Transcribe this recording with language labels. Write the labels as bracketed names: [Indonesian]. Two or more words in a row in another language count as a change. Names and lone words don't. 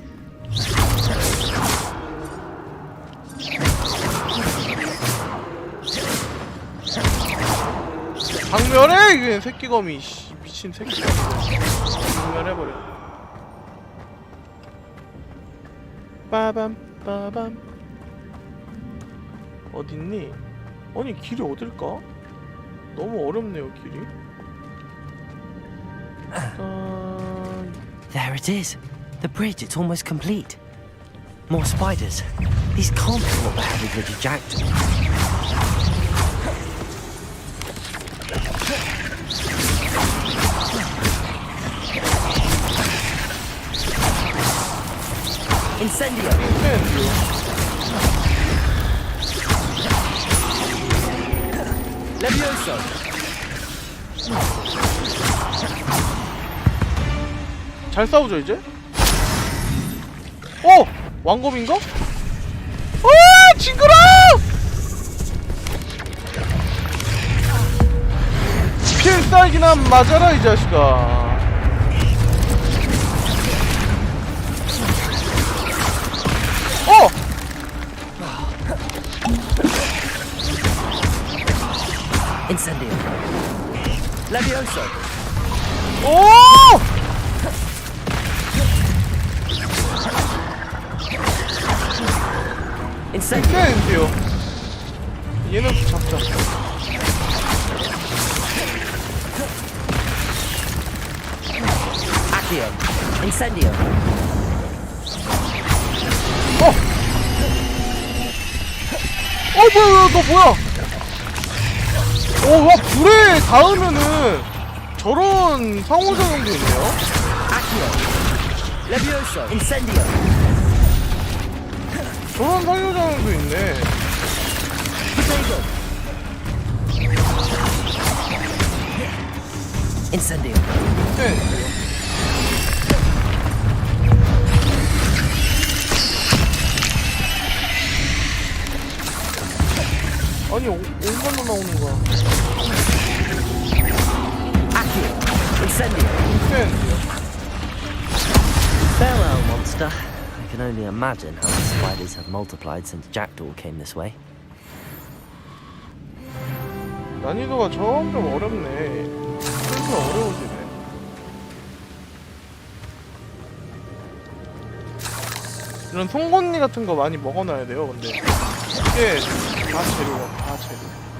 [Korean] 박멸해! 이게 새끼 거미. 미친 새끼. 박멸해버려. 빠밤 빠밤. 어딨니? 아니 길이 어딜까? 너무 어렵네요 길이. [English] There it is. The bridge, it's almost complete. More spiders. These can't be what the heavy Richard Jackdaw. Incendio. Levioso. [Korean] 잘 싸우죠 이제? 어! 왕검인가? 아! 징그러! 필살기나 맞아라 이 자식아. 어! Incendio. Levioso. 오! 인센디오. 얘는 잡자. Accio. Incendio. 뭐야, 너 뭐야? 와, 불에 닿으면은 저런 상호작용도 있네요. Accio. Levioso. Incendio. 저런 상호작용도 있네. Incendio. 네. 아니 얼마나 나오는 거야? Accio. Incendio. [English] Farewell, monster. I can only imagine how the spiders have multiplied since Jackdaw came this way. [Korean] 난이도가 점점 어렵네. 점점 어려워지네. 이런 송곳니 같은 거 많이 먹어놔야 돼요. 근데 이게 다 재료야, 다 재료.